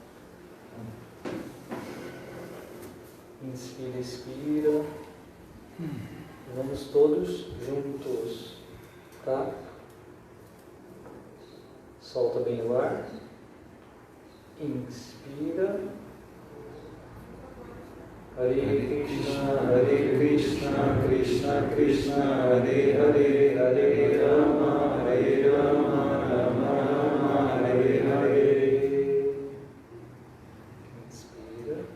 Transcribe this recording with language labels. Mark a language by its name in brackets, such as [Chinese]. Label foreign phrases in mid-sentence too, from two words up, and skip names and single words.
[Portuguese] Inspira, expira. Vamos todos juntos, tá? Solta bem o ar. Inspira. [Sanskrit] हरे कृष्ण, कृष्ण कृष्ण, हरे हरे, हरे राम, राम राम, हरे हरे. [Portuguese] Inspira.